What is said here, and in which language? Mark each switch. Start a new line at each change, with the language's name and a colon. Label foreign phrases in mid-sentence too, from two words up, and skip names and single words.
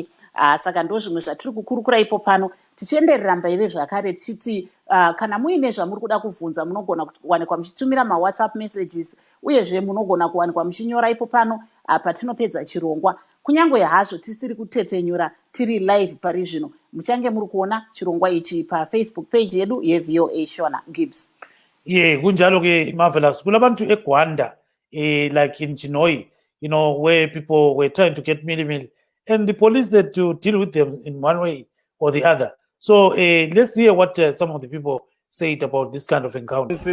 Shona: Saka ndo zvimwe zvatiri kukurukura ipo pano tichienderera mberi zvakare tichiti kana muine zvamuri kuda kubvunza munogona kuwanikwa muchitumira
English: mawhatsapp messages,
Shona: uyezve munogona kuwanikwa muchinyora ipo pano patinopedza chirongwa. Kunyange hazvo tisiri kutefenyura tiri live pari zvino muchange muri kuona chirongwa ichi paFacebook page yedu yeVOA Shona Gibbs.
North Ndebele: Kunjalo ke Marvellous kulabantu eGwanda
English: like in Chinoi, you know, where people were trying to get Millimil and the police had to deal with them in one way or the other. So let's hear what some of the people said about this kind of encounter.